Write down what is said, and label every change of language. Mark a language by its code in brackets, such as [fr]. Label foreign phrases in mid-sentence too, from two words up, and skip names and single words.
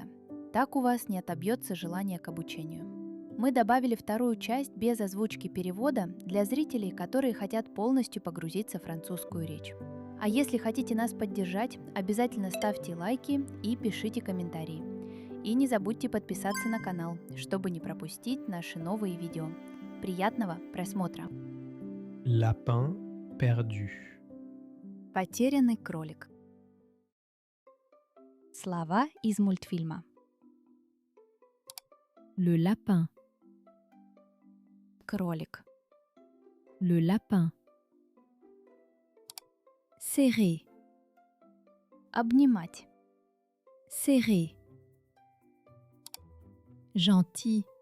[ru] Так у вас не отобьется желание к обучению. Мы добавили вторую часть без озвучки перевода для зрителей, которые хотят полностью погрузиться в французскую речь. А если хотите нас поддержать, обязательно ставьте лайки и пишите комментарии. И не забудьте подписаться на канал, чтобы не пропустить наши новые видео. Приятного просмотра! [fr] Lapin perdu. [ru] Потерянный кролик. Слова из мультфильма. [fr] Le lapin, [ru] Кролик. [fr] le lapin. Serrer, [ru] Обнимать. [fr] serrer. Gentil,